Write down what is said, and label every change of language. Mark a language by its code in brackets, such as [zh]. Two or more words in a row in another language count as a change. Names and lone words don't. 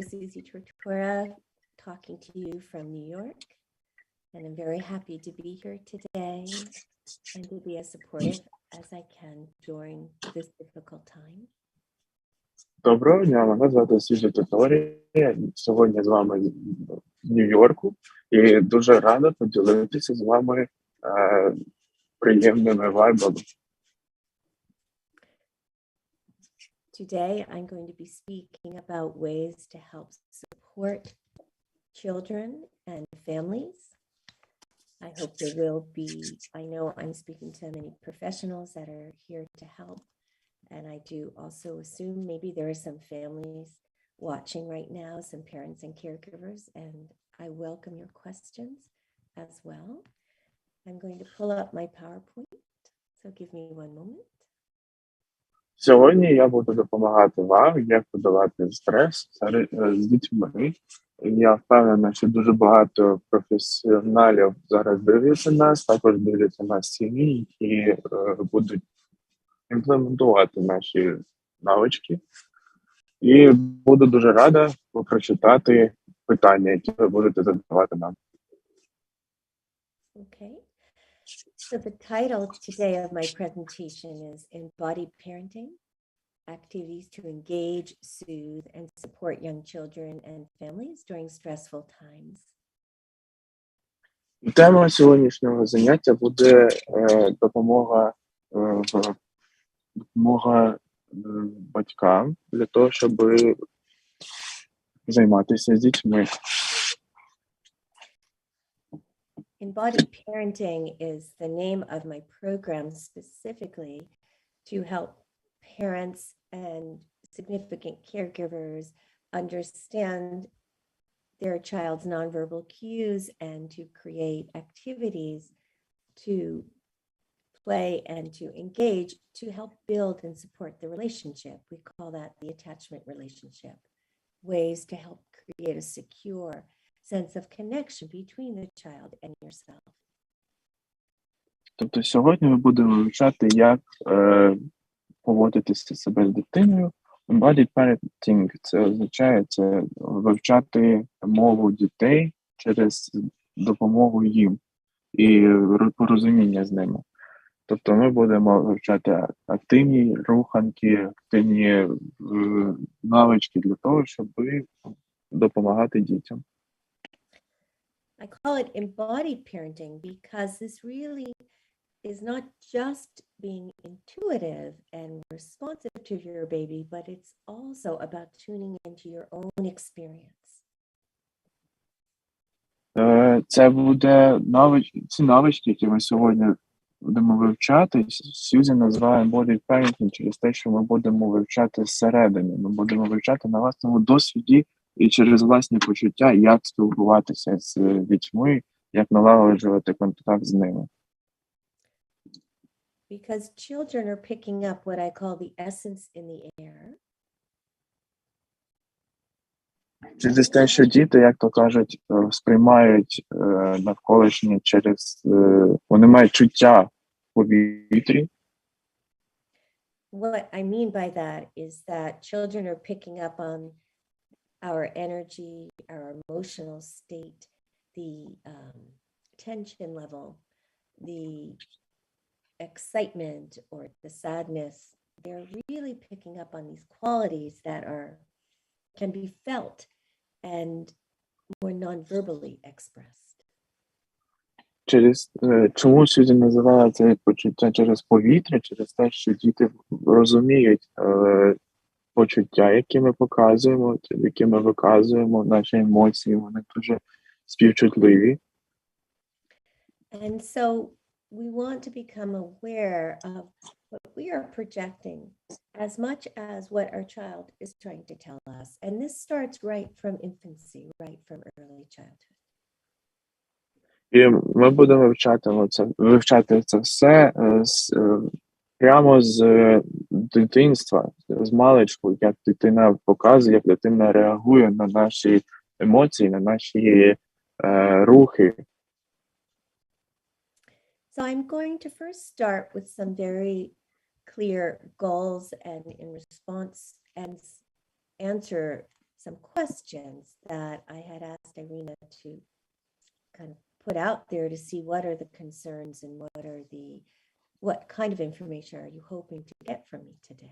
[en] Sюзі Тортора, talking to you from New York, and I'm very happy to be here today and to be as supportive as I can during this difficult time. [uk] Доброго дня, мене звати Сюзі Тортора. Я сьогодні з вами в Нью-Йорку і дуже рада поділитися з вами приємними вайбами. [en] Today, I'm going to be speaking about ways to help support children and families. I hope there will be, I know I'm speaking to many professionals that are here to help. And I do also assume maybe there are some families watching right now, some parents and caregivers, and I welcome your questions as well. I'm going to pull up my PowerPoint, so give me one moment. [uk] Сьогодні я буду допомагати вам, як подолати стрес з дітьми. Я впевнена, що дуже багато професіоналів зараз дивляться нас, також дивляться нас сім'ї, які будуть імплементувати наші навички. І буду дуже рада прочитати питання, які ви будете задавати нам. [en] Okay. So the title today of my presentation is Embodied Parenting, Activities to Engage, Soothe, and Support Young Children and Families During Stressful Times. [uk] Тема сьогоднішнього заняття буде допомога батькам для того, щоб займатися з дітьми. [en] Embodied parenting is the name of my program specifically to help parents and significant caregivers understand their child's nonverbal cues and to create activities to play and to engage to help build and support the relationship. We call that the attachment relationship. Ways to help create a secure sense of connection between the child and yourself. [uk] Тобто сьогодні ми будемо вивчати, як поводитися себе з дитиною. [en] Embodied parenting – [uk] це означає вивчати мову дітей через допомогу їм і порозуміння з ними. Тобто ми будемо вивчати активні руханки, активні навички для того, щоб допомагати дітям. [en] I call it embodied parenting because this really is not just being intuitive and responsive to your baby, but it's also about tuning into your own experience. [uk] Це буде ці навички, які ми сьогодні будемо вивчати. Сюзі називає [en] embodied parenting [uk] через те, що ми будемо вивчати зсередини. Ми будемо вивчати на власному досвіді і через власні почуття, як спілкуватися з дітьми, як налагоджувати контакт з ними. [en] Because children are picking up what I call the essence in the air. [uk] Через те, що діти, як то кажуть, сприймають навколишнє через... Вони мають чуття в повітрі. [en] What I mean by that is that children are picking up on our energy, our emotional state, the tension level, the excitement or the sadness. They're really picking up on these qualities that can be felt and more non-verbally expressed. [uk] Чому Сюзі називала це почуття через повітря? Через те, що діти розуміють почуття, які ми показуємо, які ми виказуємо, наші емоції, вони дуже співчутливі. [en] And so we want to become aware of what we are projecting as much as what our child is trying to tell us. And this starts right from infancy, right from early childhood. [uk] І ми будемо вивчати це все прямо з дитинства, з маличку, як дитина показує, як дитина реагує на наші емоції, на наші рухи. [en] So I'm going to first start with some very clear goals and in response and answer some questions that I had asked Irina to kind of put out there to see what are the concerns and what kind of information are you hoping to get from me today.